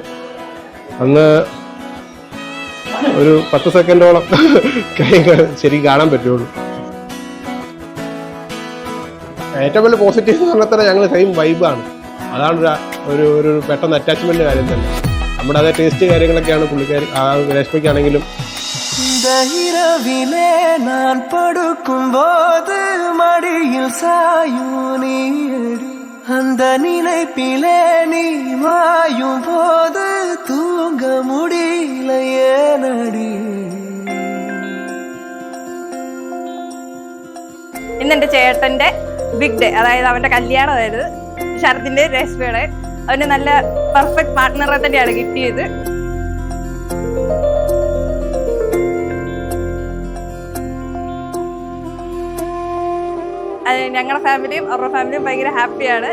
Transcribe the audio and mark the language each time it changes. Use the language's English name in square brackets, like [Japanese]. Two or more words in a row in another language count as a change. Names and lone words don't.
[Malayalam] അന്ന് ഒരു 10 സെക്കൻഡോളം ശരിക്കും കാണാൻ പറ്റുള്ളൂ. ഏറ്റവും വലിയ പോസിറ്റീവ് എന്ന് പറഞ്ഞാൽ തന്നെ ഞങ്ങൾ [English] same vibe. [Malayalam] അതാണ് ഒരു പെട്ടെന്ന് അറ്റാച്ച്മെന്റ് കാര്യം തന്നെ. നമ്മുടെ അതേ ടേസ്റ്റ് കാര്യങ്ങളൊക്കെയാണ് പുള്ളിക്കാരി രേഷ്മയ്ക്കാണെങ്കിലും. [Tamil] நான் படுக்கும் போது மடியில் சாயூனி அந்த நினைப்பிலே நீ வாயும் போது தூங்க முடியல ஏனடி. [Malayalam] ഇന്നെന്റെ ചേട്ടന്റെ [English] big day, [Malayalam] അതായത് അവന്റെ കല്യാണമായിരുന്നു. ശരത്തിന്റെ രേഷ്മയുടെ അവന് നല്ല [English] perfect partner [Malayalam] തന്നെയാണ് കിട്ടിയത്. ഞങ്ങളുടെ ഫാമിലിയും അവരുടെ ഫാമിലിയും ഭയങ്കര ഹാപ്പിയാണ്.